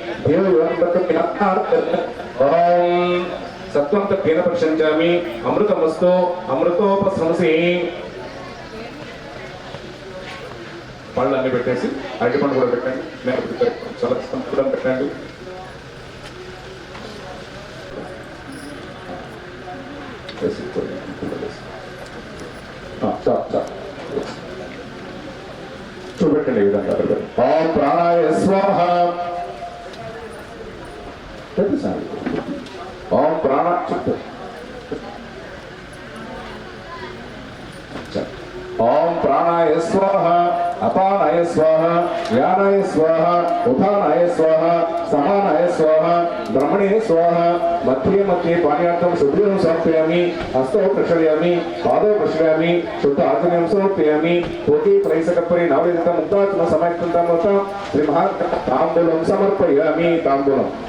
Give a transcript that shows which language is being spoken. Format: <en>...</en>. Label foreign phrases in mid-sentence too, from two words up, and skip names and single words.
<sa>ओम सत्वं तत्तेन प्रशंसामि अमृतमस्तु अमृतोपशंसि</sa> <te>పళ్ళన్నీ పెట్టేసి అరటిపండు కూడా పెట్టండి, చాలా కూడా పెట్టండి. చూపెట్టండి ఈ విధంగా.</te> <sa>ఓం ప్రాణాయ స్వాహ. ఓం ప్రాణ ओम प्राणाय स्वाहा, अपानाय स्वाहा, व्यानाय स्वाहा, उदानाय स्वाहा, समानाय स्वाहा ब्रह्मणे स्वाहा मध्ये मध्ये पानीयार्थं शुद्धिं समर्पयामि हस्तौ प्रक्षालयामि पादौ प्रक्षालयामि शुद्ध आचमनीं समर्पयामि कोटि प्रैसकपरि नवनीतं मुक्तात्म समयक्तं मुक्तं श्री महाताम्बूलं समर्पयामि ताम्बूलं</sa>